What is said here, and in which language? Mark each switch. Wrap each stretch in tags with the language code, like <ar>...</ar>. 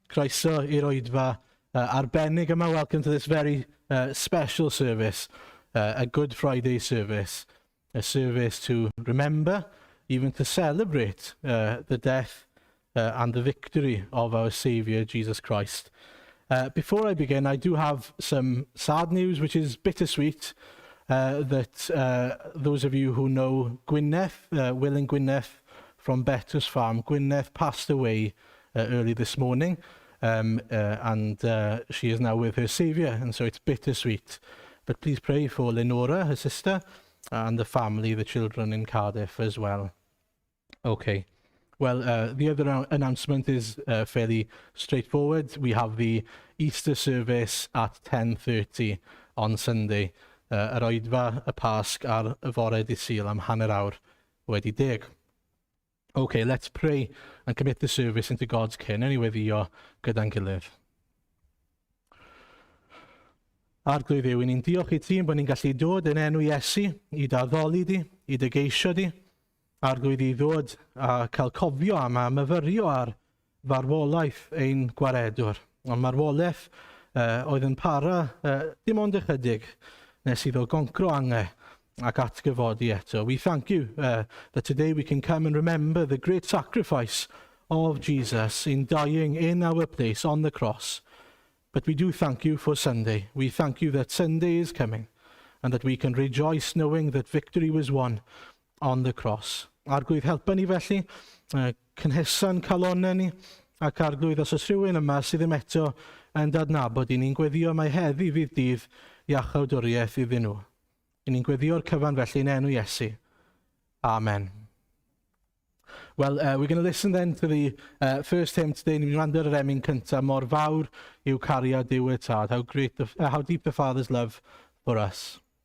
<cy>Croeso i'r Oedfa arbennig yma.</cy> <en>Welcome to this very special service, a Good Friday service, a service to remember, even to celebrate the death and the victory of our Saviour, Jesus Christ. Before I begin, I do have some sad news, which is bittersweet. That those of you who know Gwyneth, Will and Gwyneth from Betws Farm, Gwyneth passed away early this morning, and she is now with her Saviour, and so it's bittersweet. But please pray for Lenora, her sister, and the family, the children in Cardiff as well. Okay. Well, the other announcement is fairly straightforward. We have the Easter service at 10:30 on Sunday.</en> <cy>Yr Oedfa, y Pasg a'r y fore dydd Sul am hanner awr wedi 10.</cy> <en>Okay, let's pray and commit the service into God's care.</en> <cy>Nawn ni weddio gyda'n gilydd. Arglwydd Dduw, ni'n diolch i ti bod ni'n gallu dod yn enw Iesu i daddoli di, i dy geisio di. Arglwydd i ddod a cael cofio am a myfyrio ar farwolaeth ein gwaredwr. Ond marwolaeth oedd yn para dim ond ychydig, nes iddo goncro angau ac atgyfodi eto.</cy> <en>We thank you that today we can come and remember the great sacrifice of Jesus in dying in our place on the cross. But we do thank you for Sunday. We thank you that Sunday is coming and that we can rejoice knowing that victory was won on the cross.</en> <cy>Arglwydd helpa ni felly, cynhesa'n calonau ni, ac arglwydd os oes rhywun yma sydd ddim eto yn dadnabod i ni'n gweddio mai heddi fydd dydd iachawdwriaeth iddyn nhw. I ni'n gweddio'r cyfan felly yn enw Iesu. Amen.</cy> <en>Well, we're going to listen then to the first hymn today.</en> <cy>Ni'n mynd ar yr emyn cyntaf, mor fawr yw cariad Duw y Tad.</cy> <en>How deep the Father's love for us.</en>